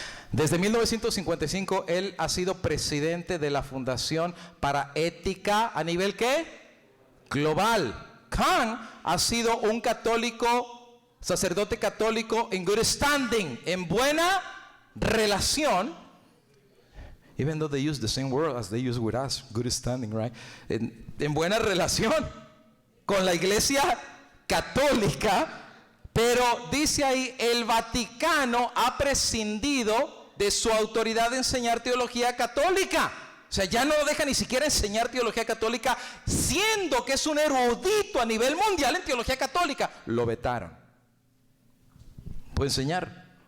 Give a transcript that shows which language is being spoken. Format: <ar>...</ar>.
<es>Desde 1955, él ha sido presidente de la Fundación para Ética a nivel ¿qué? Global. Kang ha sido un sacerdote católico en</es> <en>good standing,</en> <es>en buena relación.</es> <en>Even though they use the same word as they use with us, good standing, right?</en> <es>En buena relación con la Iglesia Católica, pero dice ahí, el Vaticano ha prescindido de su autoridad de enseñar teología católica. O sea, ya no lo deja ni siquiera enseñar teología católica, siendo que es un erudito a nivel mundial en teología católica. Lo vetaron. Puede enseñar.</es>